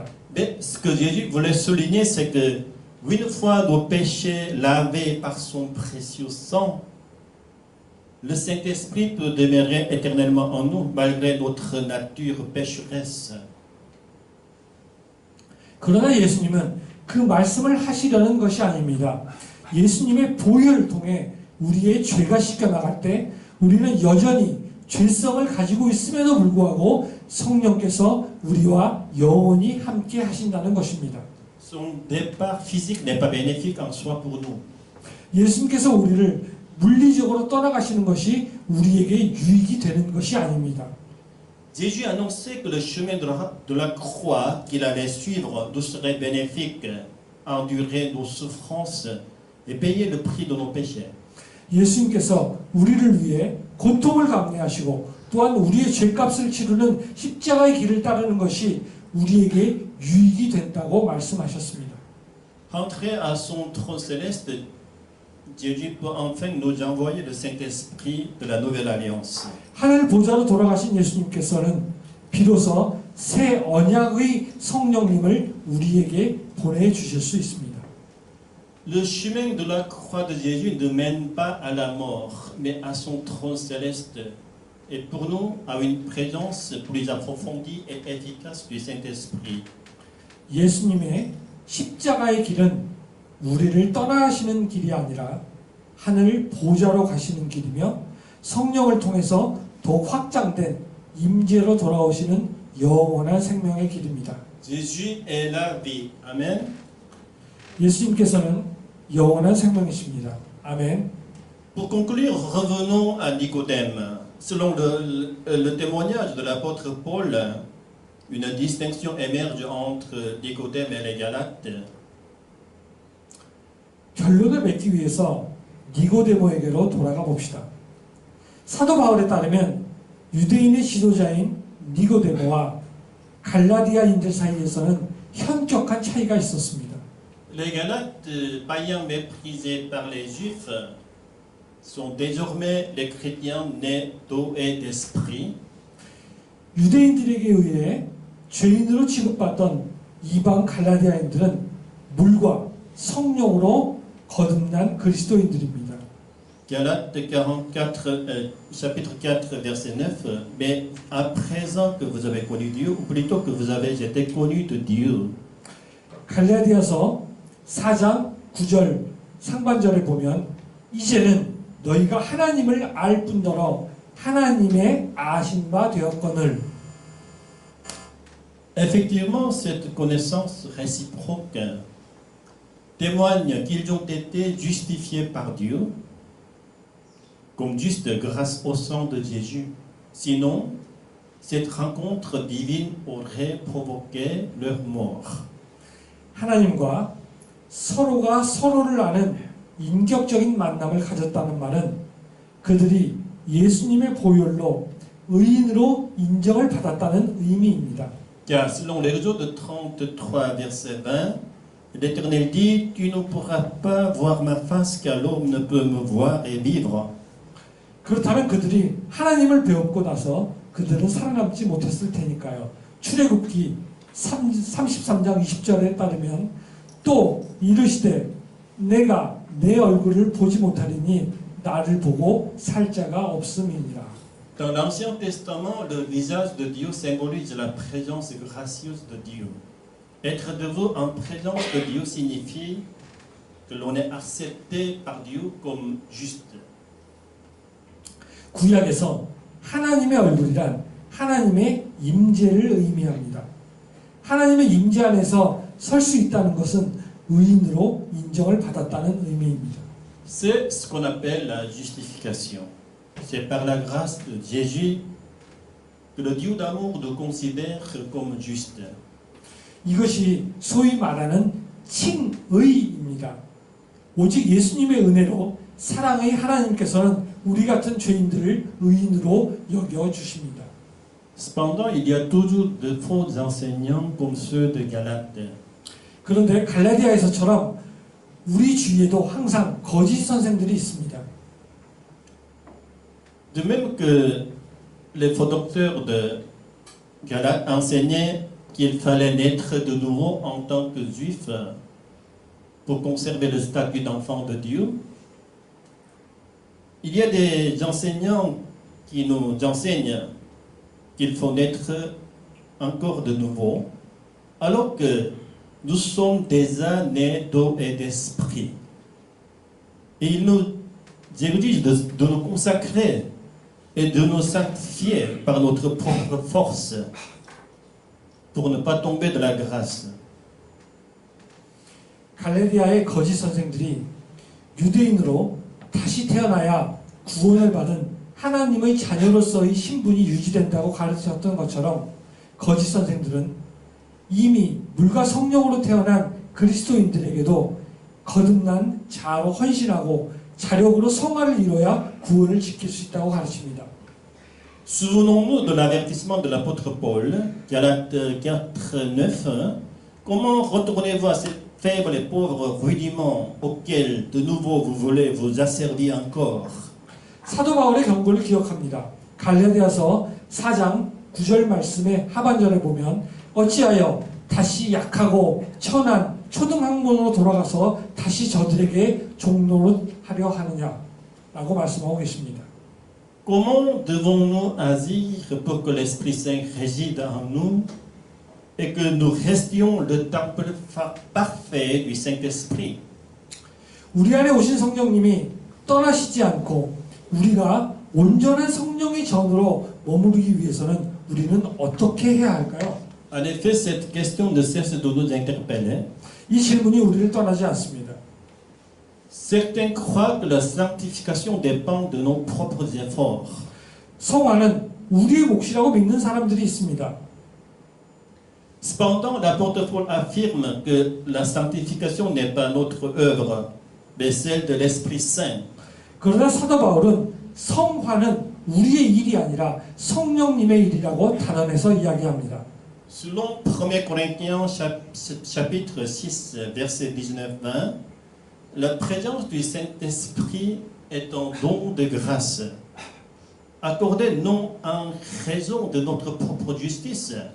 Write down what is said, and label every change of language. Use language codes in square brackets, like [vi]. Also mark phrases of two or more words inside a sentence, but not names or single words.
[fr] Mais ce que Jésus voulait souligner, c'est que une fois nos péchés lavés par son précieux sang, le Saint-Esprit peut demeurer éternellement en nous, malgré notre nature pécheresse. [ko] 그러나 예수님은 그 말씀을 하시려는 것이 아닙니다. 예수님의 보혈을 통해 우리의 죄가 씻겨나갈 때 우리는 여전히 죄성을 가지고 있음에도 불구하고 성령께서 우리와 영원히 함께 하신다는 것입니다. [fr] Son départ physique n'est pas bénéfique en soi pour nous. [ko] 예수님께서 우리를 물리적으로 떠나가시는 것이 우리에게 유익이 되는 것이 아닙니다. [fr] Jésus annonçait que le chemin de la croix qu'il allait suivre nous serait bénéfique, endurer nos souffrances et payer le prix de nos péchés. [ko] 예수님께서 우리를 위해 고통을 감내하시고 또한 우리의 죄값을 치르는 십자가의 길을 따르는 것이 우리에게 유익이 된다고 말씀하셨습니다. [fr] Entrer à son trône céleste, Jésus peut enfin nous envoyer le Saint-Esprit de la Nouvelle Alliance. [ko] 하늘 보좌로 돌아가신 예수님께서는 비로소 새 언약의 성령님을 우리에게 보내주실 수 있습니다. [fr] Le chemin de la croix de Jésus ne mène pas à la mort, mais à son trône céleste. Et pour nous, à une présence plus approfondie et efficace du Saint-Esprit. [ko] 예수님의 십자가의 길은 우리를 떠나시는 길이 아니라 하늘 보좌로 가시는 길이며 성령을 통해서 더욱 확장된 임재로 돌아오시는 영원한 생명의 길입니다. [fr] Jésus est la vie. Amen. [ko] 예수님께서는 영원한 생명이십니다. 아멘. [fr] Pour conclure, revenons à Nicodème. Selon le témoignage de l'apôtre Paul, une distinction émerge entre Nicodème et les Galates. [ko] 결론을 맺기 위해서 니고데모에게로 돌아가 봅시다. 사도 바울에 따르면 유대인의 지도자인 니고데모와 갈라디아인들 사이에서는 현격한 차이가 있었습니다. [fr] Les Galates, païens méprisés par les Juifs, sont désormais les chrétiens nés d'eau et d'esprit. [ko] 유대인들에게 의해 죄인으로 취급받던 이방 갈라디아인들은 물과 성령으로 거듭난 그리스도인들입니다. [fr] Galates 44, chapitre 4, verset 9. Mais à présent que vous avez connu Dieu, ou plutôt que vous avez été connus de Dieu. [ko] 갈라디아서 4장 9절 상반절에 보면 이제는 너희가 하나님을 알 뿐더러 하나님의 아신 바 되었거늘. [fr] Effectivement, cette connaissance réciproque témoigne qu'ils ont été justifiés par Dieu comme justes grâce au sang de Jésus. Sinon, cette rencontre divine aurait provoqué leur mort. [ko] 하나님과 서로가 서로를 아는 인격적인 만남을 가졌다는 말은 그들이 예수님의 보혈로 의인으로 인정을 받았다는 의미입니다. [fr] Car selon l'Exode 33, verset 20, l'Éternel dit, tu ne pourras pas voir ma face car l'homme ne peut me voir et vivre. [ko] 그렇다면 그들이 하나님을 배웠고 나서 그들은 살아남지 못했을 테니까요. 출애굽기 33장 20절에 따르면 또 이르시되 내가 내 얼굴을 보지 못하리니 나를 보고 살 자가 없음이니라. [fr] Dans l'Ancien Testament, le visage de Dieu symbolise la présence gracieuse de Dieu. Être debout en présence de Dieu signifie que l'on est accepté par Dieu comme juste. [ko] 구약에서 하나님의 얼굴이란 하나님의 임재를 의미합니다. 하나님의 임재 안에서 설 수 있다는 것은 의인으로 인정을 받았다는 의미입니다. [fr] C'est ce qu'on appelle la justification. C'est par la grâce de Jésus que le Dieu d'amour nous considère comme juste. [ko] 이것이 소위 말하는 칭의입니다. 오직 예수님의 은혜로 사랑의 하나님께서는 우리 같은 죄인들을 의인으로 여겨주십니다. [fr] Cependant, il y a toujours de faux enseignants comme ceux de Galates. [ko] 그런데 갈라디아에서처럼 우리 주위에도 항상 거짓 선생들이 있습니다. [fr] De même que les faux docteurs de Galates enseignaient qu'il fallait naître de nouveau en tant que juif pour conserver le statut d'enfant de Dieu, il y a des enseignants qui nous enseignent qu'il faut naître encore de nouveau, alors que nous sommes déjà nés d'eau et d'esprit. Et ils nous exigent de nous consacrer et de nous sanctifier par notre propre force pour ne pas tomber de la grâce. [ko] 갈라디아의 거짓 선생들이 유대인으로 다시 태어나야 구원을 받은 하나님의 자녀로서의 신분이 유지된다고 가르쳤던 것처럼 거짓 선생들은 이미 물과 성령으로 태어난 그리스도인들에게도 거듭난 자로 헌신하고 자력으로 성화를 이뤄야 구원을 지킬 수 있다고 가르칩니다. [fr] Souvenons-nous de l'avertissement de l'apôtre Paul, Galates 4, 9. Comment retournez-vous faibles et pauvres rudiments auxquels de nouveau vous voulez vous asservir encore. [ko] 사도 바울의 경고를 기억합니다. 갈라디아서 4장 9절 말씀의 하반절에 보면 어찌하여 다시 약하고 천한 초등학문으로 돌아가서 다시 저들에게 종노릇하려 하느냐라고 말씀하고 계십니다. [fr] Comment devons-nous agir pour que l'Esprit Saint réside en nous et que nous restions le temple parfait du Saint-Esprit? [ko] 우리 안에 오신 성령님이 떠나시지 않고 우리가 온전한 성령의 전으로 머무르기 위해서는 우리는 어떻게 해야 할까요? [fr] En effet, cette question ne cesse de nous interpeller. [ko] 이 질문이 우리를 떠나지 않습니다. [fr] Certains croient que la sanctification dépend de nos propres efforts. [ko] 성화는 우리의 몫이라고 믿는 사람들이 있습니다. [fr] Cependant, l'apôtre Paul affirme que la sanctification n'est pas notre œuvre, mais celle de l'Esprit Saint. [ko] 그러나 사도 바울은 성화는 우리의 일이 아니라 성령님의 일이라고 단언해서 이야기합니다. [fr] Selon 1 Corinthiens chapitre 6, verset 19-20, la présence du Saint-Esprit est un don de grâce, accordé non en raison de notre propre justice.